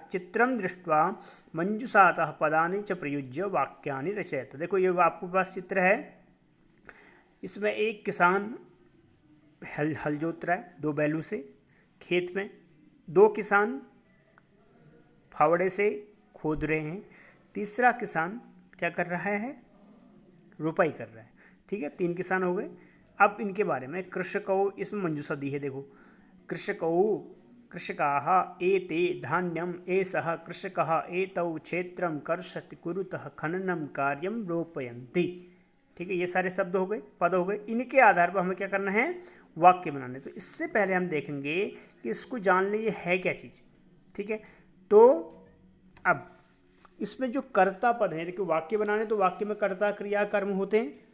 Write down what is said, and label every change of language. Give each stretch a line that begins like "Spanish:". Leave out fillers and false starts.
Sanskrit: चित्रम दृष्ट्वा मंजुषातः पदानि च प्रयुज्य वाक्यानि रचयत।
Hindi: देखो ये आपके पास चित्र है, इसमें एक किसान हल जोत रहा है 2 बैलों से खेत में, 2 किसान फावड़े से खोद रहे हैं, तीसरा किसान क्या कर रहा है? रुपाई कर रहा है। ठीक है, 3 किसान हो गए। अब इनके बारे में कृषकौ, इसमें मंजुषा दी है। देखो
Sanskrit: कृषकौ कृषकाः एते धान्यम एषः कृषकः एतौ क्षेत्रं कर्षति कुरुतः खननं कार्यं रोपयन्ति।
Hindi: ठीक है, ये सारे शब्द हो गए, पद हो गए। इनके आधार पर हमें क्या करना है? वाक्य बनाने। तो इससे पहले हम देखेंगे कि इसको जान लीजिए है क्या चीज़। ठीक है, तो अब इसमें जो कर्ता पद है, देखिए वाक्य बनाने तो वाक्य में कर्ता क्रिया कर्म होते हैं।